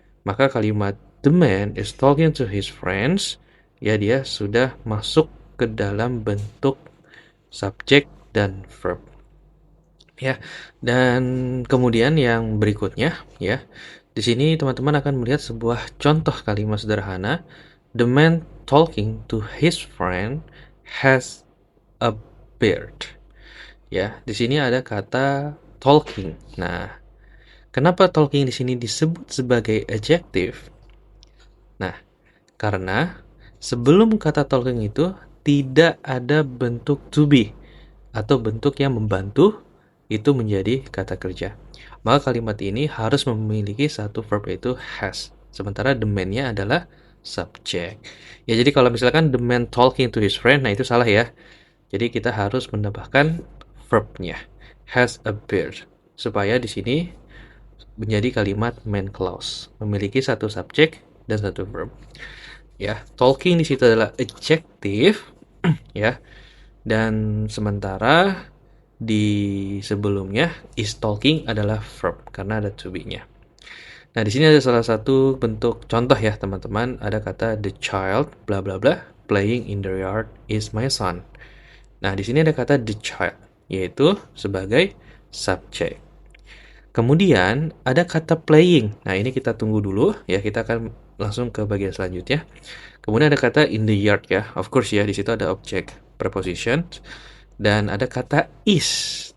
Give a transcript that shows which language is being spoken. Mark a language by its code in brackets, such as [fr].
[id] Maka kalimat [en] the man is talking to his friends, [id] ya dia sudah masuk ke dalam bentuk subjek dan verb. Ya. Dan kemudian yang berikutnya ya. Di sini teman-teman akan melihat sebuah contoh kalimat sederhana. [en] The man talking to his friend has a beard. [id] Ya, di sini ada kata talking. Nah, kenapa talking di sini disebut sebagai adjective? Nah, karena sebelum kata talking itu tidak ada bentuk to be atau bentuk yang membantu itu menjadi kata kerja. Maka kalimat ini harus memiliki satu verb, yaitu has. Sementara the man-nya adalah subject. Ya, jadi kalau misalkan [en] the man talking to his friend, [id] nah itu salah ya. Jadi kita harus menambahkan verb-nya, [en] has a beard, [id] supaya di sini menjadi kalimat main clause, memiliki satu subjek dan satu verb. Ya, talking di situ adalah adjective, ya. Dan sementara di sebelumnya is talking adalah verb karena ada to be-nya. Nah, di sini ada salah satu bentuk contoh ya, teman-teman. Ada kata [en] the child bla bla bla playing in the yard is my son. [id] Nah, di sini ada kata the child, yaitu sebagai subjek. Kemudian ada kata playing. Nah, ini kita tunggu dulu ya, kita akan langsung ke bagian selanjutnya. Kemudian ada kata in the yard ya. Of course ya, di situ ada objek preposition dan ada kata is.